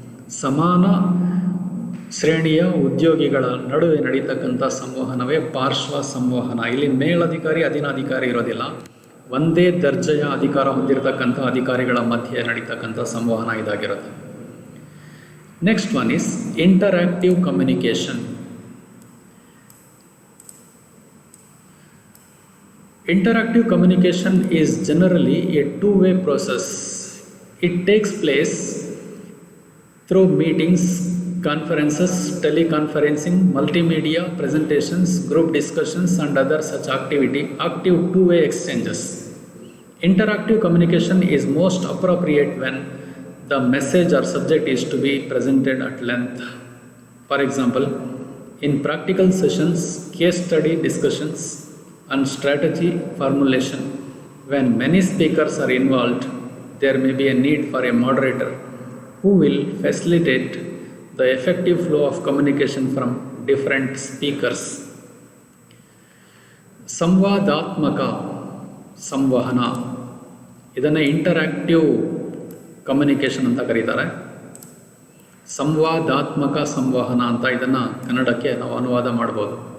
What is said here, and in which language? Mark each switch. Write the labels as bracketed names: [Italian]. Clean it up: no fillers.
[Kannada] ಸಮಾನ ಶ್ರೇಣಿಯ ಉದ್ಯೋಗಿಗಳ ನಡುವೆ ನಡೀತಕ್ಕಂಥ ಸಂವಹನವೇ ಪಾರ್ಶ್ವ ಸಂವಹನ. ಇಲ್ಲಿ ಮೇಲಧಿಕಾರಿ, ಅಧೀನಾಧಿಕಾರಿ ಇರೋದಿಲ್ಲ. ಒಂದೇ ದರ್ಜೆಯ ಅಧಿಕಾರ ಹೊಂದಿರತಕ್ಕಂಥ ಅಧಿಕಾರಿಗಳ ಮಧ್ಯೆ ನಡೀತಕ್ಕಂಥ ಸಂವಹನ ಇದಾಗಿರುತ್ತೆ. [English] Next one is interactive communication. Interactive communication is generally a two-way process. It takes place through meetings, conferences, teleconferencing, multimedia, presentations, group discussions and other such active two-way exchanges. Interactive communication is most appropriate when the message or subject is to be presented at length. For example, in practical sessions, case study discussions and strategy formulation, when many speakers are involved, there may be a need for a moderator who will facilitate the effective flow of communication from different speakers. [Kannada] ಸಂವಾದಾತ್ಮಕ ಸಂವಹನ, ಇದನ್ನು interactive communication ಅಂತ ಕರೀತಾರೆ. ಸಂವಾದಾತ್ಮಕ ಸಂವಹನ ಅಂತ ಇದನ್ನು ಕನ್ನಡಕ್ಕೆ ನಾವು ಅನುವಾದ ಮಾಡ್ಬೋದು.